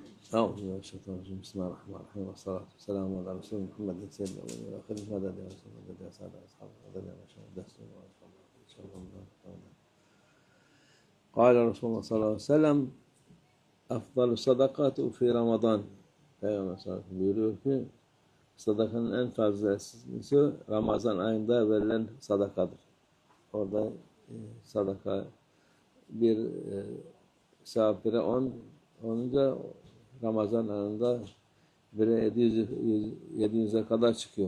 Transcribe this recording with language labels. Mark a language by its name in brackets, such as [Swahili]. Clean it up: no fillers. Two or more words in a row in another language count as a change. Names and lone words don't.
[Arabic] أعوذ بالله من الشيطان الرجيم بسم الله الرحمن الرحيم والصلاة والسلام على رسول محمد سيد الأولين والآخرين مدد يا رسول مدد يا سادة أصحاب مدد يا مشاهد دستور إن شاء الله. قال رسول الله صلى الله عليه وسلم أفضل الصدقات في رمضان. [Turkish] Peygamber [Arabic] صلى الله عليه وسلم [Turkish] buyuruyor ki sadakanın en fazlası Ramazan ayında verilen sadakadır. Orada sadaka bir sevap bire 10 olunca Ramazan ayında bire 700'e kadar çıkıyor.